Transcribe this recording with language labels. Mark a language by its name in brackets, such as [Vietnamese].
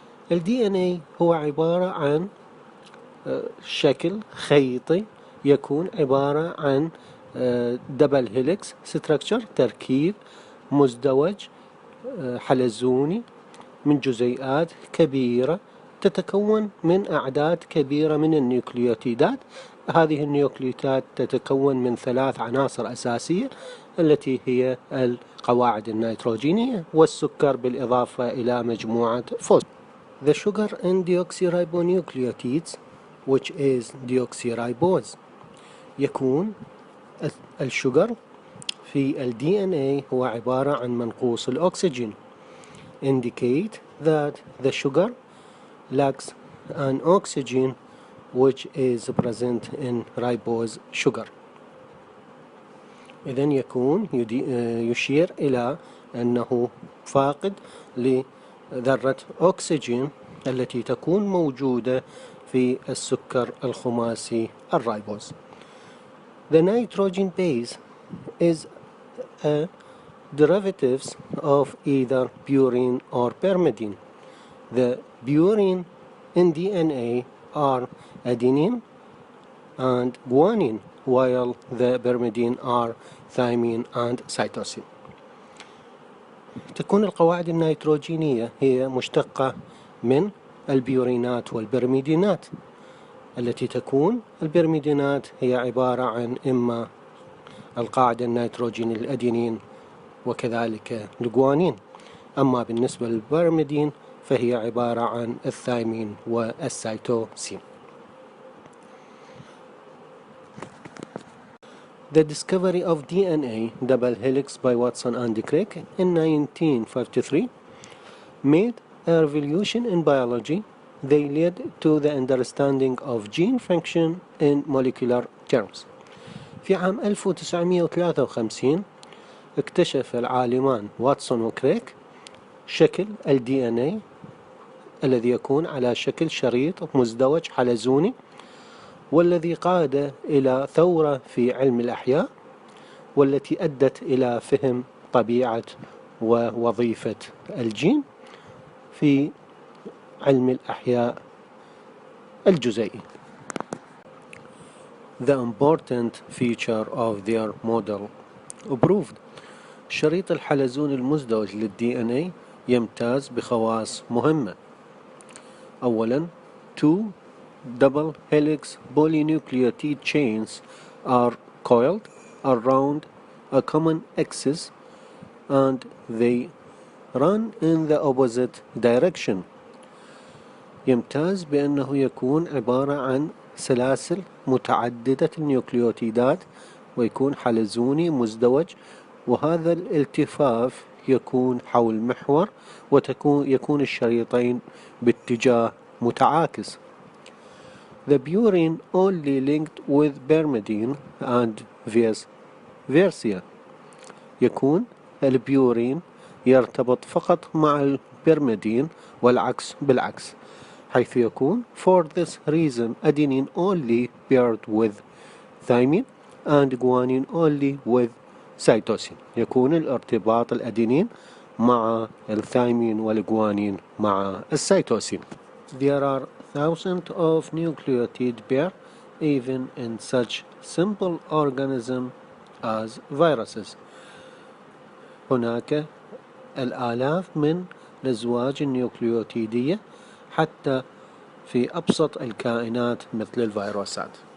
[Arabic] ال DNA هو عبارة عن شكل خيطي يكون عبارة عن [English] double helix structure [Arabic] تركيب مزدوج حلزوني من جزيئات كبيرة تتكون من أعداد كبيرة من النيوكليوتيدات. هذه النيوكليوتيدات تتكون من 3 عناصر أساسية التي هي القواعد النيتروجينية والسكر بالإضافة إلى مجموعة فوسفات. [English] The sugar in deoxyribonucleotides which is deoxyribose. [Arabic] يكون الشجر في ال DNA هو عبارة عن منقوص الأكسجين. [English] Indicate that the sugar lacks an oxygen which is present in ribose sugar. [Arabic] إذن يكون يشير إلى أنه فاقد لذرة أكسجين التي تكون موجودة في السكر الخماسي الرايبوز. [English] The nitrogen base is a derivatives of either purine or pyrimidine. The purine in DNA are adenine and guanine, while the pyrimidine are thymine and cytosine. [Arabic] تكون القواعد النيتروجينية هي مشتقة من البيورينات والبرميدينات التي تكون البرميدينات هي عبارة عن إما القاعدة النيتروجين الأدينين وكذلك الجوانين. أما بالنسبة للبرميدين فهي عبارة عن الثايمين والسيتوسين. [English] The discovery of DNA double helix by Watson and Crick in 1953 made a revolution in biology. They led to the understanding of gene function in molecular terms. [Arabic] في عام 1953 اكتشف العالمان واتسون وكريك شكل ال DNA الذي يكون على شكل شريط مزدوج حلزوني، والذي قاد إلى ثورة في علم الأحياء والتي أدت إلى فهم طبيعة ووظيفة الجين في علم الأحياء الجزيئي. [English] The important feature of their model proved. [Arabic] شريط الحلزون المزدوج لل DNA يمتاز بخواص مهمة. [English] أولاً 2 double helix polynucleotide chains are coiled around a common axis and they run in the opposite direction. [Arabic] يمتاز بأنه يكون عبارة عن سلاسل متعددة النيوكليوتيدات ويكون حلزوني مزدوج، وهذا الالتفاف يكون حول محور يكون الشريطين باتجاه متعاكس. [English] The purine only linked with pyrimidine and vice versa. [Arabic] يكون البيورين يرتبط فقط مع البيرميدين والعكس بالعكس، حيث يكون [English] for this reason adenine only paired with thymine and guanine only with cytosine. [Arabic] يكون الارتباط الأدينين مع الثايمين والجوانين مع السيتوسين. [English] There are thousands of nucleotide pairs even in such simple organisms as viruses. [Arabic] هناك الآلاف من الأزواج النيوكليوتيدية حتى في أبسط الكائنات مثل الفيروسات.